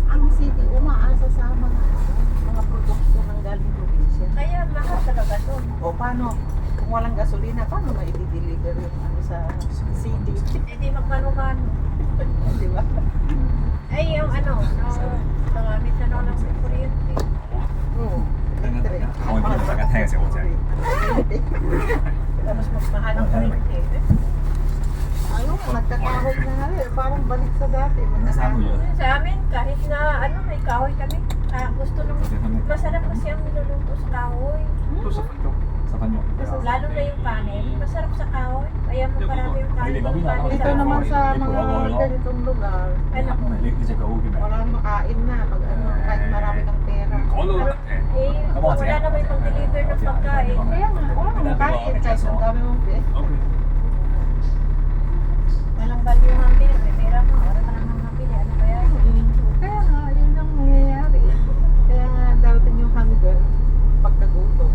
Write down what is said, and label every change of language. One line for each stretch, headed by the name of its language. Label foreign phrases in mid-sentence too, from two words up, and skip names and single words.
Filipino: ang city umaasa sa mga produkto ng galing probinsya. Kaya mahal talaga to. O paano, kung walang gasolina, paano ma-i-deliver yung ano sa city? Eh di magkano-kano. Di ba? Ay, yung ano, nagamit na lang ng kuryente. Oo. Electric.
Cantonese: 我俾大家聽嘅時候，我就係
Filipino: Tapos magmahal ang kuryente. Ano, nagkakahoy na nga eh. Parang balik sa dati. Nasama yun. Sa amin, kahit na ano, may kahoy kami. Gusto nung masarap kasi ang niluluto sa kahoy.
Cantonese: 都10分鐘，10分鐘。
Filipino: Lalo na yung kanin, masarap sa kahoy. Kaya mo parami yung kanin. Hindi, yung kanin Dito sa naman kahoy. sa mga ganitong lugar, Ano po?
Cantonese: 你隻狗叫咩？
Filipino: walang makain na pag ano, kahit marami kang pera.
Cantonese: 講到
Filipino: Eh, wala na may pang-deliver ng pagkain. Kaya nga, walang makain kahit ang dami mong pera.
English: OK。
Filipino: Walang value ang pera. May pera mo, wala ka namang mabili. Ano kaya? Kaya nga, yun ang nangyayari. Kaya nga, darating yung hunger, pagkagutom.